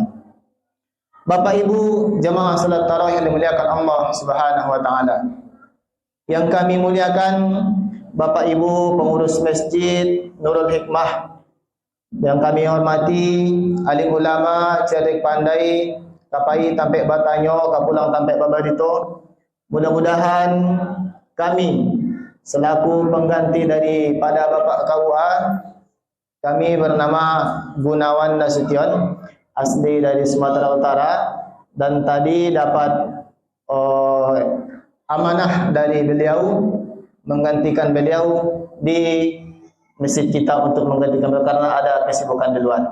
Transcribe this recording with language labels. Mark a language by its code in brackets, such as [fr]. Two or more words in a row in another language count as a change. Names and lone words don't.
[id] Bapak Ibu jamaah salat tarawih yang dimuliakan Allah [ar] سبحانه وتعالى, [id] yang kami muliakan Bapak Ibu pengurus Masjid Nurul Hikmah, yang kami hormati alim ulama, cerdik pandai, [min] kapai tampek batanyo, kapulang tampek babarito, [id] Mudah-mudahan kami selaku pengganti daripada Bapak KUA, kami bernama Gunawan Nasution, asli dari Sumatera Utara, dan tadi dapat amanah dari beliau menggantikan beliau di masjid kita untuk menggantikan beliau karena ada kesibukan di luar.